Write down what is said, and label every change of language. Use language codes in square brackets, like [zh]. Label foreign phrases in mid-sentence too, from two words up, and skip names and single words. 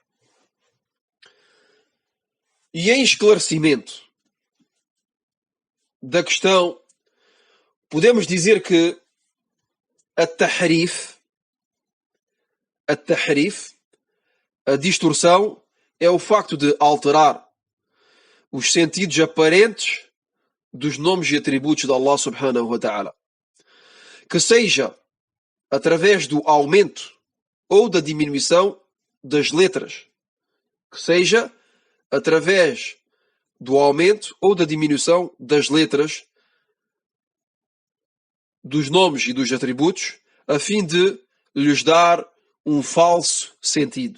[pt] E em esclarecimento da questão, podemos dizer que a distorção, é o facto de alterar os sentidos aparentes dos nomes e atributos de Allah [ar] سبحانه وتعالى, [pt] que seja através do aumento ou da diminuição das letras, que seja através do aumento ou da diminuição das letras dos nomes e dos atributos, a fim de lhes dar um falso sentido.